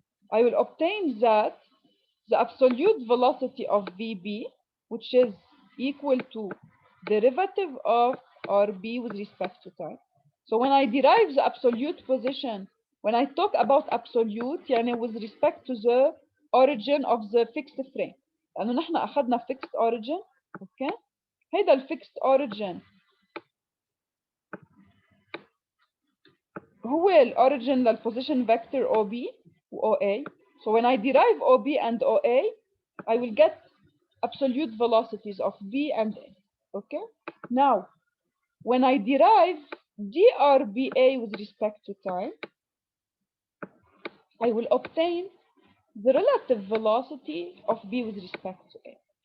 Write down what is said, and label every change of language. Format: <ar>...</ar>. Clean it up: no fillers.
<en>I will obtain that the absolute velocity of VB, which is equal to derivative of RB with respect to time. So when I derive the absolute position, when I talk about absolute, يعني with respect to the origin of the fixed frame.</en> <ar>لأنه نحن أخذنا</ar> <en>fixed origin. Okay?</en> <ar>هيدا الفيكست origin هو الأوريجين لل</ar> <en>position vector OB</en> <ar>و OA.</ar> <en>So when I derive OB and OA, I will get absolute velocities of V and A. Okay? Now, when I derive DRBA with respect to time, I will obtain the relative velocity of B with respect to A.</en>